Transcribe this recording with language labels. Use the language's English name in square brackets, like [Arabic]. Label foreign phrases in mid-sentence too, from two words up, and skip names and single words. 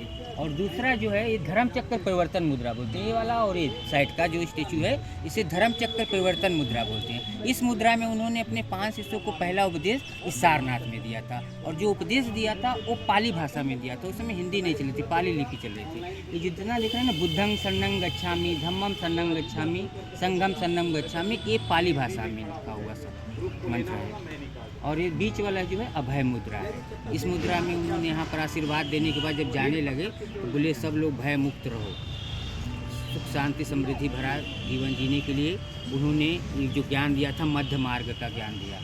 [Hindi] और दूसरा जो है ये धर्म चक्र परिवर्तन मुद्रा बोलते हैं, ये वाला। और ये साइड का जो स्टेचू है इसे धर्म चक्र परिवर्तन मुद्रा बोलते हैं। इस मुद्रा में उन्होंने अपने 5 शिष्यों को पहला उपदेश इस सारनाथ में दिया था। और जो उपदेश दिया था वो पाली भाषा में दिया था। उस समय हिंदी नहीं चली थी, पाली लिपि चल रही थी। ये जितना दिख रहा है ना, [Pali] बुद्धं शरणं गच्छामि, धम्मं शरणं गच्छामि, संघं शरणं गच्छामि, [Hindi] ये पाली भाषा में लिखा हुआ सब मंत्र है। और ये बीच वाला जो है अभय मुद्रा है। इस मुद्रा में उन्होंने यहाँ पर आशीर्वाद देने के बाद जब जाने लगे तो बोले सब लोग भय मुक्त रहो, सुख शांति समृद्धि भरा जीवन जीने के लिए उन्होंने जो ज्ञान दिया था मध्य मार्ग का ज्ञान दिया।